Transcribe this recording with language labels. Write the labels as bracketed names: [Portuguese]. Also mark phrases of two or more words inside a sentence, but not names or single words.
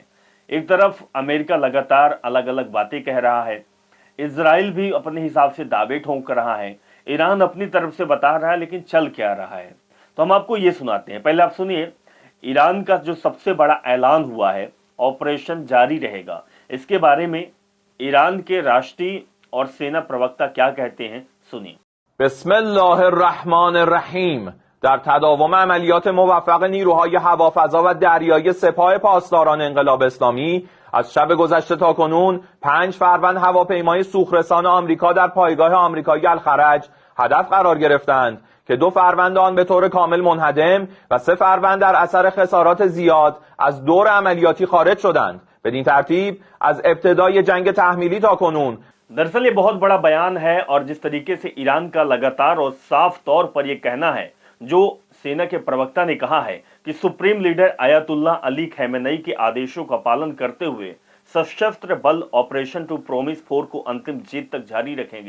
[Hindi] एक तरफ अमेरिका लगातार अलग अलग बातें कह रहा है, इजराइल भी अपने हिसाब से दावे ठोंक रहा है, ईरान अपनी तरफ से बता रहा है, लेकिन चल क्या रहा है तो हम आपको ये सुनाते हैं। पहले आप सुनिए ईरान का जो सबसे बड़ा ऐलान हुआ है, ऑपरेशन जारी रहेगा। इसके बारे में ईरान के राष्ट्रीय और सेना प्रवक्ता क्या कहते हैं, सुनिए। [Arabic] बिस्मिल्लाहिर्रहमानिर्रहीम। [Persian] در تداوم عملیات موفق نیروهای هوافضا و دریایی سپاه پاسداران انقلاب اسلامی از شب گذشته تا کنون 5 فروند هواپیمای سوخرسان آمریکا در پایگاه آمریکایی الخرج هدف قرار گرفتند که 2 فروند آن به طور کامل منهدم و 3 فروند در اثر خسارات زیاد از دور عملیاتی خارج شدند. بدین ترتیب از ابتدای جنگ تحمیلی تا کنون [Hindi] दरअसल ये बहुत बड़ा बयान है और जिस तरीके से ईरान का लगातार और साफ तौर पर यह कहना है, जो सेना के प्रवक्ता ने कहा है कि सुप्रीम लीडर अयातुल्ला अली खमेनेई के आदेशों का पालन करते हुए सशस्त्र बल ऑपरेशन टू प्रोमिस 4 को अंतिम जीत तक जारी रखेंगे।